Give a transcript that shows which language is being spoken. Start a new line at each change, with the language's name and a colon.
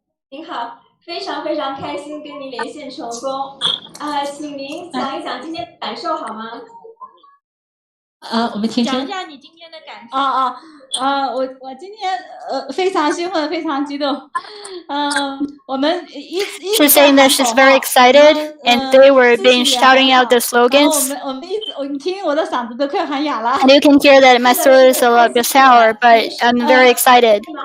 Chinese: 您好，非常非常开心跟您连线成功。请您讲一讲今天的感受好吗？我们听讲一下你今天的感受。我今天非常兴奋，非常激动。我们
English: She's saying that she's very excited, and they were being shouting out the slogans.
Chinese: 我听我的嗓子都快喊哑了。
English: And you can hear that my throat is a little bit sour, but I'm very excited.